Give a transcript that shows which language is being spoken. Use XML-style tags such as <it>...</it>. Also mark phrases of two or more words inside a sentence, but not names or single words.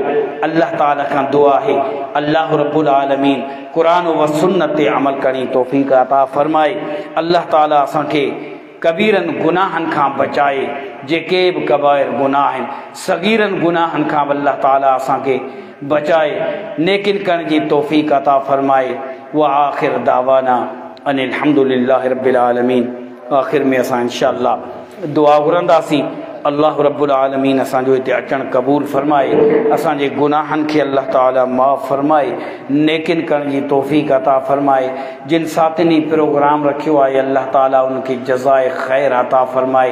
<sd>अल्लाह ताला खां दुआ है</sd> <ar>الله رب العالمين</ar> <sd>क़ुरान व सुन्नत ते अमल करी तौफ़ीक़ अता फरमाए। अल्लाह ताला असांखे कबीरन गुनाहनि खां बचाए, जेके बि कबाइर गुनाह आहिनि, सगीरन गुनाहनि खां अल्लाह ताला असांखे बचाए, नेकिन करण जी तौफ़ीक़ अता फरमाए।</sd> <ar>وآخر دعوانا أن الحمد لله رب العالمين.</ar> <sd>आखिर में असां इंशाअल्लाह दुआ घुरंदासीं</sd> <ar>الله رب العالمين</ar> <sd>असांजो हिते अचणु क़बूल फरमाए, असांजे गुनाहनि खे अल्लाह ताला माफ़ फरमाए, नेकिन करण जी तौफ़ीक़ अता फरमाए। जिन साथिनी प्रोग्राम रखियो आहे अल्लाह ताला उनखे जज़ाए ख़ैर अता फरमाए।</sd>